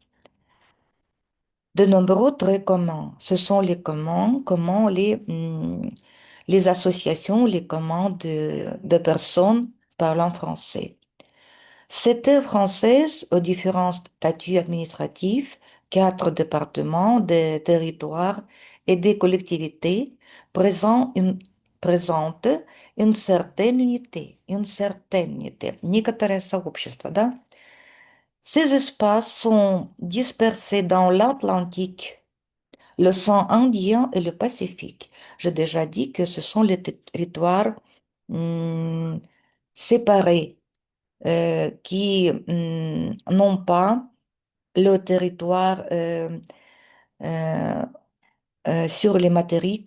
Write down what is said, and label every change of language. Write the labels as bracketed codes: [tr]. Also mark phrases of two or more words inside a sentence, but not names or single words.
[fr] De nombreux traits communs. Ce sont les communs, comment les associations, les communs de personnes parlant français. Cette œuvre française, aux différents statuts administratifs, quatre départements, des territoires et des collectivités, présente présente une certaine unité, une certaine unité. [ru] Некоторое сообщество, да? [fr] Ces espaces sont dispersés dans l'Atlantique, l'océan Indien et le Pacifique. J'ai déjà dit que ce sont les territoires hum, séparés qui n'ont pas le territoire euh, sur les matériques.